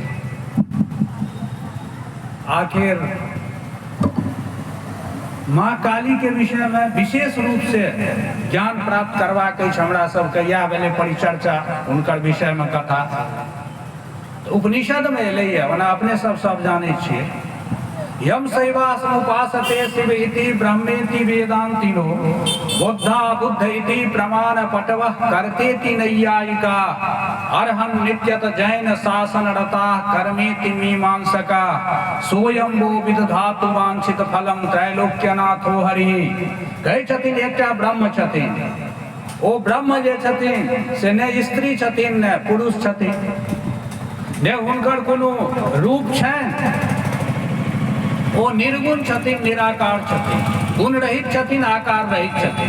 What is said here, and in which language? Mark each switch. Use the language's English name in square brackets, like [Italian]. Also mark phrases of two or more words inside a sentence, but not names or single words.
[Maithili] आखिर माँ काली के विषय में विशेष रूप से ज्ञान प्राप्त करबाक अछि हमरा सबके। इएह भेलै परिचर्चा हुनकर विषय में कथा। तो उपनिषद में एलैए, ओना अपने सब जानै छियै। [Sanskrit] यम शैवासमुपासते शिव इति ब्रह्मेति वेदांतिनो बुद्धा बुद्ध इति प्रमाण पटवः कर्तेति नैयायिका अर्हन् नित्यत जैन शासन रता कर्मेति मीमांसका सोयम्भो विदधातु वांछित फलम त्रैलोक्यनाथो हरि। [Maithili] कहै छथिन एकटा ब्रह्म छथिन। ओ ब्रह्म जे छथिन से ने स्त्री छथिन ने पुरुष छथिन, ने हुनकर कोनो रूप छनि। ओ निर्गुण छथिन, निराकार छथिन, गुण रहित छथिन, आकार रहित छथिन।